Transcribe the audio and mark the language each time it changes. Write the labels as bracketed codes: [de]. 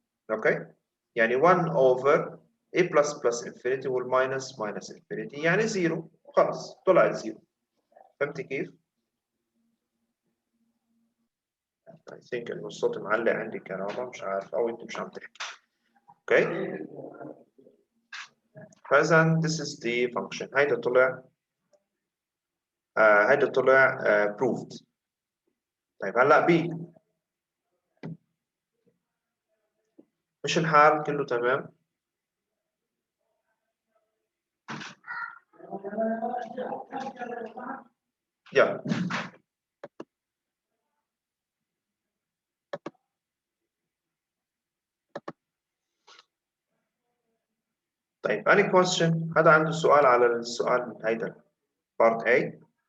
[ar] اوكي؟ يعني 1 اوفر a بلس بلس انفينيتي والماينس ماينس انفينيتي يعني زيرو. خلص طلعت زيرو. فهمتي كيف؟ [en] I think [ar] انه الصوت معلق عندي كرامة مش عارف او انت مش عم تحكي. اوكي؟ فاذا [en] this is the function. [ar] هيدا طلع هيدا طلع proved. طيب هلا B مش الحال كله تمام؟ يلا طيب [en] any question؟ [ar] هذا عنده سؤال على السؤال هيدا part A.